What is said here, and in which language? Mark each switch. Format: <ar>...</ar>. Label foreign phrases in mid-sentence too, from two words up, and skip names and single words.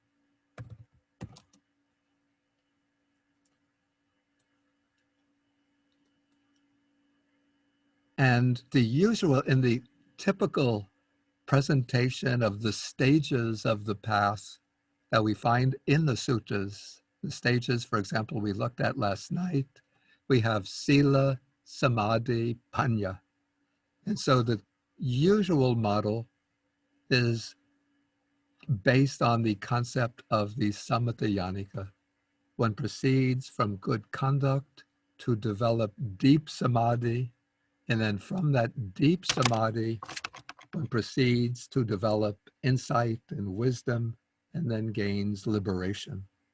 <en>And the usual, in the typical presentation of the stages of the path that we find in the suttas, the stages, for example, we looked at last night, we have</en> <pi>sila, samadhi, panya.</pi> <en>And so the usual model is based on the concept of the</en> <pi>samatha yanika.</pi> <en>One proceeds from good conduct to develop deep samadhi, and then from that deep samadhi, one proceeds to develop insight and wisdom, and then gains liberation.</en>